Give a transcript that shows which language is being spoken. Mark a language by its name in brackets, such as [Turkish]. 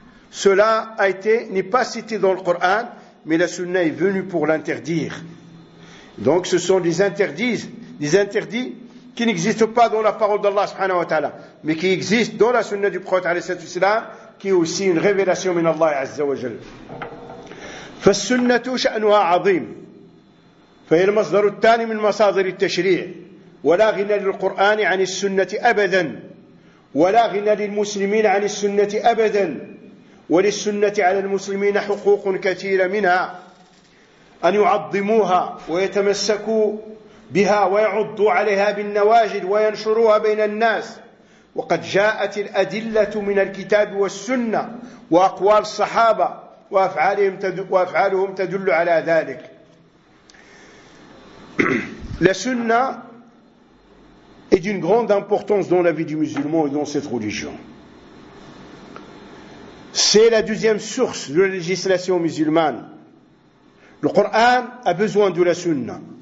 [French] Cela n'est pas cité dans le Coran, mais la Sunna est venue pour l'interdire. Donc ce sont des interdits qui n'existent pas dans la parole d'Allah subhanahu wa ta'ala, mais qui existent dans la Sunna du Prophète alayhi salatu wasalam, qui est aussi une révélation min Allah azza wa jalla. [Arabic] فالسنه شأنها عظيم فهي المصدر الثاني من مصادر التشريع ولا غنى للقران عن السنه ابدا ولا غنى للمسلمين عن السنه ابدا وللسنة على المسلمين حقوق كثيرة، منها أن يعظموها ويتمسكوا بها ويعضوا عليها بالنواجذ وينشروها بين الناس. وقد جاءت الأدلة من الكتاب والسنة وأقوال الصحابة وأفعالهم تدل على ذلك. [French] السنة est d'une grande importance dans la vie du musulman et dans cette religion. C'est la deuxième source de la législation musulmane. Le Coran a besoin de la Sunna.